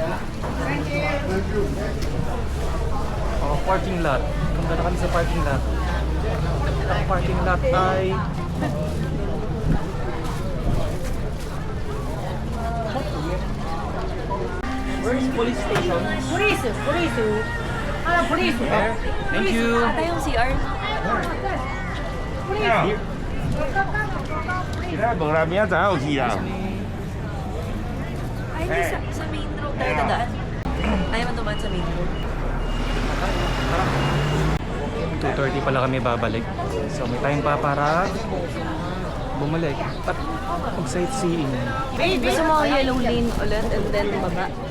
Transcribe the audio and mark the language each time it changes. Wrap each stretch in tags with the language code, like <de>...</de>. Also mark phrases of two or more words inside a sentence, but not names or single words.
<en>Oh, parking lot.</en> <tl>Punta na kami sa</tl> <en>parking lot. Ang parking lot ay where is police station? Police! Ah, police! There. Thank you.</en> <tl>Ata yung CR.</tl> <en>Here.</en> <zh>其他蒙拉面真好吃啊！</zh> <tl>Ay, hindi sa main road tayo dadaan. Ayaw man dumaan sa main road. 2:30 pala kami babalik. So may time pa para bumalik at mag-sightseeing. Gusto mo</tl> <en>yellow lane</en> <tl>ulit</tl> <en>and then</en> <tl>baba?</tl>